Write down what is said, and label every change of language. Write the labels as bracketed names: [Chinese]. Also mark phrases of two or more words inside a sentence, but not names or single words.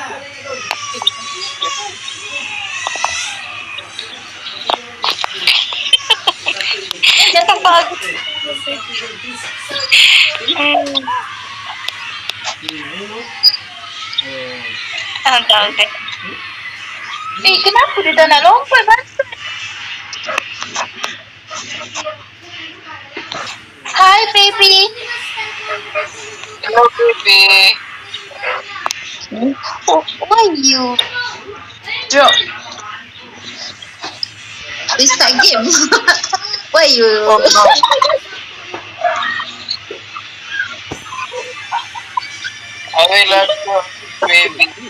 [Filipino] Nakapag. Anong tawag din? [Malay] Kenapa dia tak nak lompat? [English] Hi, baby. Hello, baby. Oh, why you drop? This start game. Why you? Oh, no. I will love you, baby.